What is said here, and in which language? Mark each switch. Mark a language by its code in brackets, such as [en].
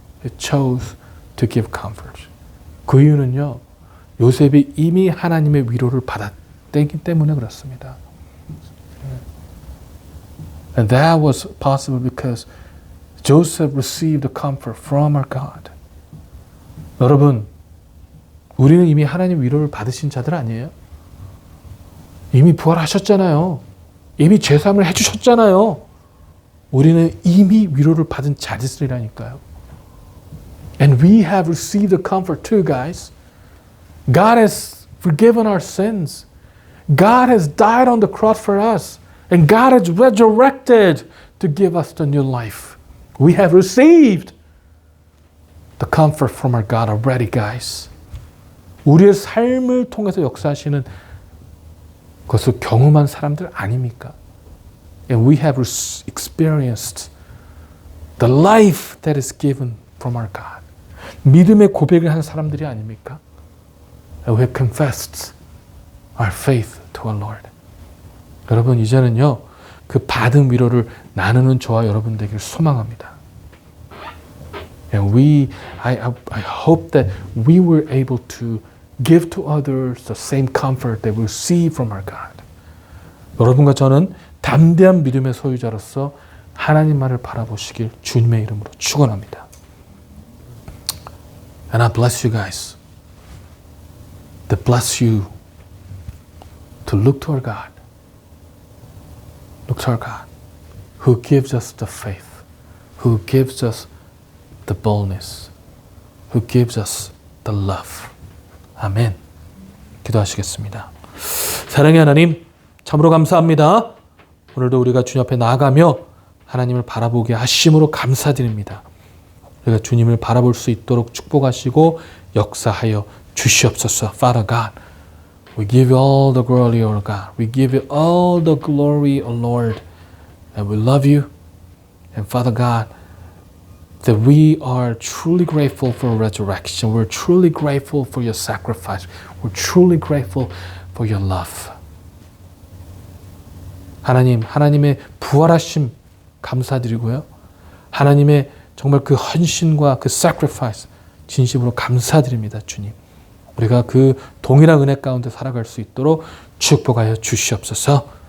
[en] He chose to give comfort. [ko] 그 이유는요, 요셉이 이미 하나님의 위로를 받았기 때문에 그렇습니다. [en] And that was possible because Joseph received the comfort from our God. [ko] 여러분, 우리는 이미 하나님 위로를 받으신 자들 아니에요? 이미 부활하셨잖아요. 이미 죄사함을 해주셨잖아요. 우리는 이미 위로를 받은 자들이라니까요. [en] And we have received the comfort too, guys. God has forgiven our sins. God has died on the cross for us. And God has resurrected to give us the new life. We have received the comfort from our God already, guys. [ko] 우리의 삶을 통해서 역사하시는 그것을 경험한 사람들 아닙니까? [en] And we have experienced the life that is given from our God. [ko] 믿음의 고백을 한 사람들이 아닙니까? [en] And we have confessed our faith to our Lord. [ko] 여러분 이제는요 그 받은 위로를 나누는 저와 여러분 되기를 소망합니다. [en] And I hope that we were able to give to others the same comfort that we receive from our God. [ko] 여러분과 저는 담대한 믿음의 소유자로서 하나님만을 바라보시길 주님의 이름으로 축원합니다. [en] And I bless you guys. That bless you to look to our God. Look to our God who gives us the faith, who gives us the boldness, who gives us the love. [ko] 아멘. 기도하시겠습니다. 사랑의 하나님, 참으로 감사합니다. 오늘도 우리가 주님 앞에 나아가며 하나님을 바라보게 하심으로 감사드립니다. 우리가 주님을 바라볼 수 있도록 축복하시고 역사하여 주시옵소서. [en] Father God, we give you all the glory, O God. We give you all the glory, O Lord. And we love you. And Father God, that we are truly grateful for resurrection. We're truly grateful for your sacrifice. We're truly grateful for your love. [ko] 하나님, 하나님의 부활하심 감사드리고요. 하나님의 정말 그 헌신과 그 sacrifice 진심으로 감사드립니다, 주님. 우리가 그 동일한 은혜 가운데 살아갈 수 있도록 축복하여 주시옵소서.